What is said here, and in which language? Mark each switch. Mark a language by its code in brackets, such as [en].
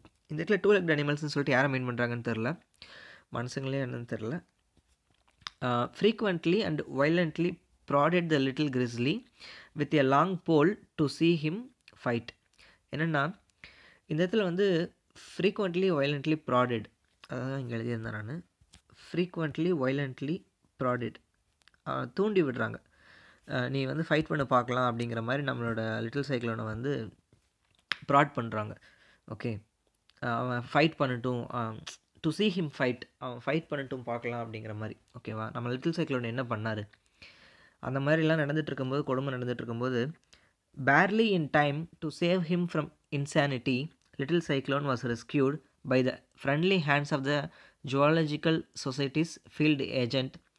[ta] இந்த இடத்துல two legged அனிமல்ஸ்னு சொல்லிட்டு யாரை மீன் பண்ணுறாங்கன்னு தெரில, மனுஷங்களே என்னன்னு தெரில. [en] frequently and violently prodded the little grizzly with a long pole to see him fight. [ta] என்னென்னா, இந்த இடத்துல வந்து [en] frequently violently prodded, [ta] அதான் இங்கே எழுதியிருந்தேன் நான். [en] frequently violently prodded, [ta] தூண்டி விடுறாங்க, நீ வந்து ஃபைட் பண்ண பார்க்கலாம் அப்படிங்கிற மாதிரி நம்மளோட லிட்டில் சைக்கிளோனை வந்து ப்ராட் பண்ணுறாங்க. ஓகே. அவன் ஃபைட் பண்ணட்டும், [en] to see him fight, [ta] அவன் ஃபைட் பண்ணட்டும் பார்க்கலாம் அப்படிங்கிற மாதிரி. ஓகேவா. நம்ம லிட்டில் சைக்கிளோன் என்ன பண்ணார், அந்த மாதிரிலாம் நடந்துட்டு இருக்கும்போது, [en] கொடுமை நடந்துட்டு இருக்கும்போது, barely in time to save him from insanity, little cyclone was rescued by the friendly hands of the geological society's field agent.